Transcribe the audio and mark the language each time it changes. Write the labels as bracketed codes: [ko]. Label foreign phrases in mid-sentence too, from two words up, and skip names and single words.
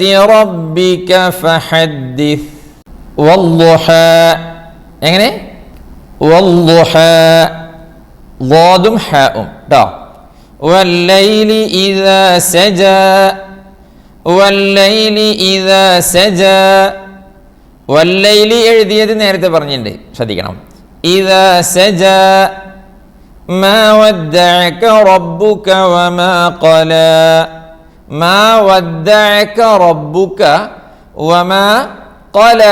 [ar] ربك فحدث والضحى എങ്ങനെ والضحى ضاد حاء والليل إذا سجى والليل إذا سجى വല്ലൈലി [ml] എഴുതിയത് നേരത്തെ പറഞ്ഞിട്ടുണ്ട്, ശ്രദ്ധിക്കണം. [ar] إذا سجى ما ودعك ربك وما قلى ما ودعك ربك وما قلى.